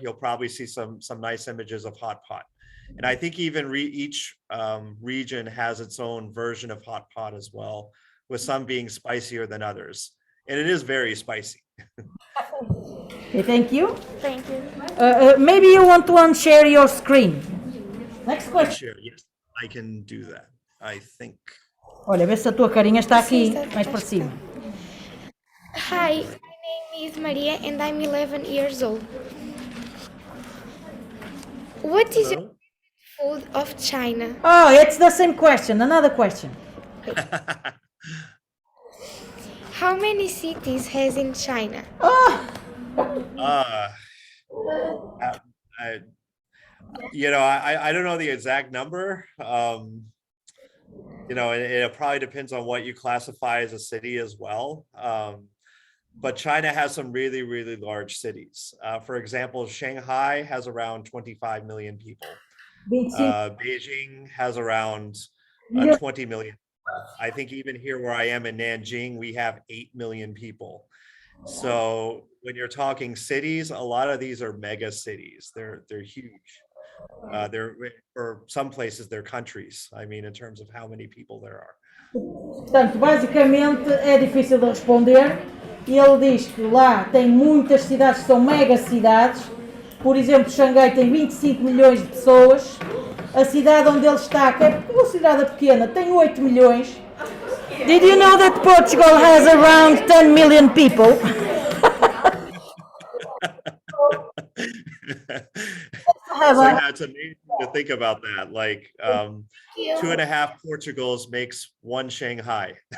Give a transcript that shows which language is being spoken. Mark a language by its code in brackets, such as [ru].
[en] You'll probably see some nice images of hot pot. And I think even each region has its own version of hot pot as well, with some being spicier than others. And it is very spicy. Okay, thank you. Thank you. Maybe you want to unshare your screen. Next question. Sure, yes, I can do that, I think. [pt] Olha, vê se a tua carinha está aqui, mais para cima. [en] Hi, my name is Maria and I'm 11 years old. What is your food of China? Oh, it's the same question, another question. How many cities has in China? Oh, I don't know the exact number. You know, it probably depends on what you classify as a city as well. But China has some really, really large cities. For example, Shanghai has around 25 million people. Beijing has around 20 million. I think even here where I am in Nanjing, we have 8 million people. So when you're talking cities, a lot of these are mega cities. They're huge. They're, for some places, they're countries. I mean, in terms of how many people there are. [pt] Portanto, basicamente é difícil de responder. E ele diz que lá tem muitas cidades, são mega cidades. Por exemplo, Xangai tem 25 milhões de pessoas. A cidade onde ele está, que é uma cidade pequena, tem 8 milhões. [en] Did you know that Portugal has around 10 million people? So yeah, it's amazing to think about that. Like 2.5 Portugals makes 1 Shanghai.